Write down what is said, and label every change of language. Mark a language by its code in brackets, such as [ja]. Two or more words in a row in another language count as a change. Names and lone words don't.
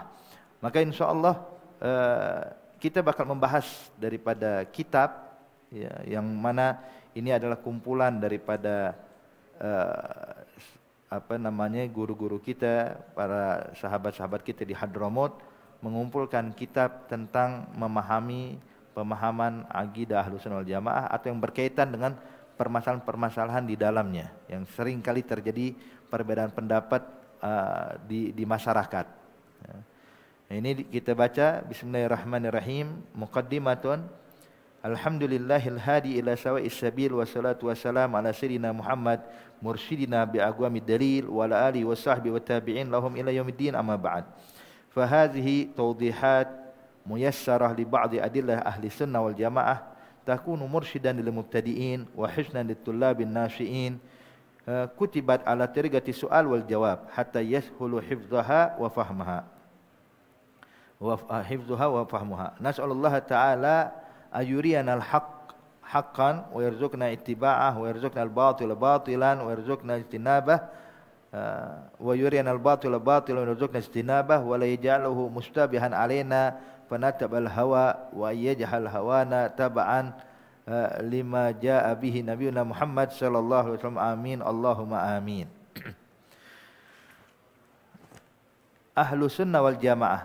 [id] Maka insyaallah kita bakal membahas daripada kitab ya, yang mana ini adalah kumpulan daripada guru-guru kita, para sahabat-sahabat kita di Hadramaut, mengumpulkan kitab tentang memahami pemahaman akidah [ar] أهل السنة والجماعة, [id] atau yang berkaitan dengan permasalahan-permasalahan di dalamnya yang sering kali terjadi perbedaan pendapat di masyarakat. Ini kita baca. [ar] بسم الله الرحمن الرحيم. مقدمة. الحمد لله الهادي إلى سواء السبيل، والصلاة والسلام على سيدنا محمد مرشدنا بأقوم الدليل وعلى آله وصحبه وتابعين لهم إلى يوم الدين، أما بعد. فهذه توضيحات ميسرة لبعض أدلة أهل السنة والجماعة تكون مرشدا للمبتدئين وحسنا للطلاب الناشئين، كتبت على طريقة السؤال والجواب حتى يسهل حفظها وفهمها وفهمها. نسأل الله تعالى أن يرينا الحق حقا ويرزقنا اتباعه ويرزقنا الباطل باطلا ويرزقنا اجتنابه ويرينا الباطل باطلا ويرزقنا اجتنابه ولا يجعله مشتبها علينا فنتبع الهوى ويجعل هوانا تبعا لما جاء به نبينا محمد صلى الله عليه وسلم. آمين اللهم آمين. أهل السنة والجماعة.